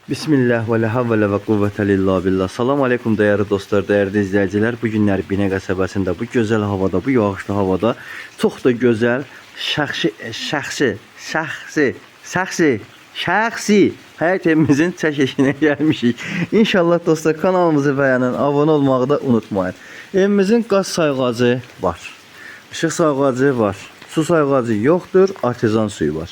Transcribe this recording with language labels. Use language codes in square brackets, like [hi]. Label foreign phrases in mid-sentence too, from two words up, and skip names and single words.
[ar] بسم الله ولا حول وقوة إلا بالله. السلام عليكم [tr] değerli dostlar, değerli izleyiciler. [az] Bu günler Binə qəsəbəsində, [tr] bu güzel havada, [az] bu yağışlı havada [tr] çok da güzel [az] şəxsi həyat evimizin çəkilişinə gəlmişik. İnşallah dostlar kanalımızı bəyənin, abone olmağı da unutmayın. Evimizin qaz sayğacı var, işıq sayğacı var, su sayğacı yoxdur, artezan suyu var.